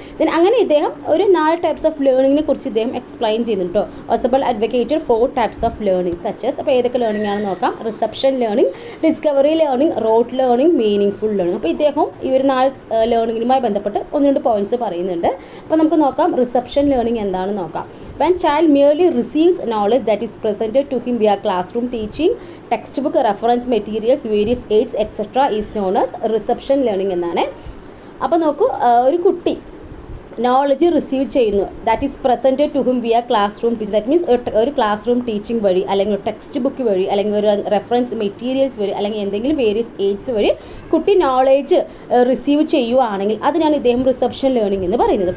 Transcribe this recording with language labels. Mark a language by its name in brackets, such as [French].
[Malayalam] Then അങ്ങനെ ഇദ്ദേഹം ഒരു 4 ടൈപ്സ് ഓഫ് ലേണിങ്ങിനെ കുറിച്ച് ഇദ്ദേഹം എക്സ്പ്ലെയിൻ ചെയ്യുന്നുണ്ട് കേട്ടോ. [English] Ausubel advocated 4 types of learning such as. [Malayalam] അപ്പോൾ ഏതൊക്കെ ലേണിംഗ് ആണെന്ന് നോക്കാം. [English] Reception learning, discovery learning, rote learning, meaningful learning. [Malayalam] അപ്പോൾ ഇദ്ദേഹം ഈ ഒരു 4 ലേണിങ്ങിനുമായി ബന്ധപ്പെട്ട് 1-2 പോയിന്റ്സ് പറയുന്നുണ്ട്. അപ്പോൾ നമുക്ക് നോക്കാം റിസപ്ഷൻ ലേണിംഗ് എന്താണെന്ന് നോക്കാം. [English] When child merely receives knowledge that is presented to him via classroom teaching, textbook, reference materials, various aids, etc. is known as reception learning [Malayalam] എന്നാണ്. അപ്പോൾ നോക്കൂ, ഒരു കുട്ടി [English] Knowledge receive ചെയ്യുന്നു that is presented to him via classroom teaching. [Malayalam] That means ഒരു class room teaching വഴി അല്ലെങ്കിൽ ഒരു ടെക്സ്റ്റ് ബുക്ക് വഴി അല്ലെങ്കിൽ ഒരു റെഫറൻസ് മെറ്റീരിയൽസ് വഴി അല്ലെങ്കിൽ എന്തെങ്കിലും വേരിയസ് എയ്ഡ്സ് വഴി കുട്ടി നോളേജ് റിസീവ് ചെയ്യുവാണെങ്കിൽ അതിനാണ് ഇദ്ദേഹം റിസപ്ഷൻ ലേണിംഗ് എന്ന് പറയുന്നത്.